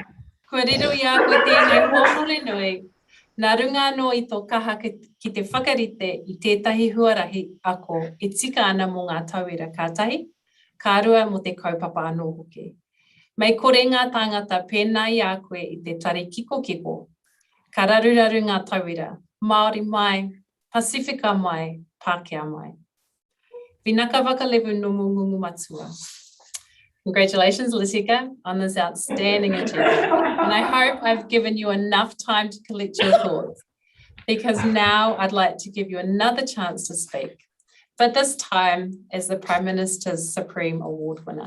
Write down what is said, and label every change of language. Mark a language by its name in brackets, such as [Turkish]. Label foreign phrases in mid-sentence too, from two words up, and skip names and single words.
[Māori] Kua riro ia koe tēnei hōhore nui, nā runga no I tō kaha ki te whakarite I tētahi huarahi ako e tika ana mō ngā tauira kātahi, kārua mo te kaupapa anō hoki. Mei kore ngā tāngata pēnā I a koe I te tari kiko kiko, ka raruraru ngā tauira, Māori mai, Pasifika mai, Pākehā mai. [Fijian] Vinaka wakalevu no mungungu matua. [English] Congratulations, Latika, on this outstanding achievement. And I hope I've given you enough time to collect your thoughts, because now I'd like to give you another chance to speak. but this time as the Prime Minister's Supreme Award winner.